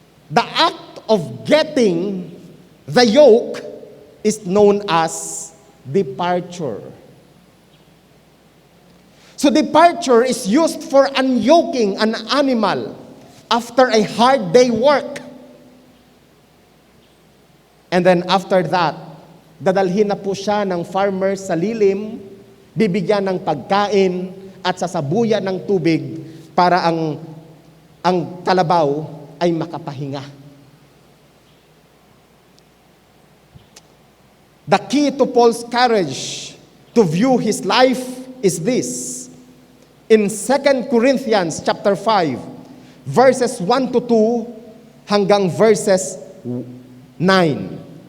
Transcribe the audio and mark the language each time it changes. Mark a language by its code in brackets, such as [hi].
[en] The act of getting the yoke is known as departure. So departure is used for unyoking an animal after a hard day work. [tl] And then after that, dadalhin na po siya ng farmer sa lilim, bibigyan ng pagkain at sasabuyan ng tubig para ang kalabaw ay makapahinga. [en] The key to Paul's courage to view his life is this. In 2 Corinthians chapter 5, verses 1 to 2 hanggang verses 9.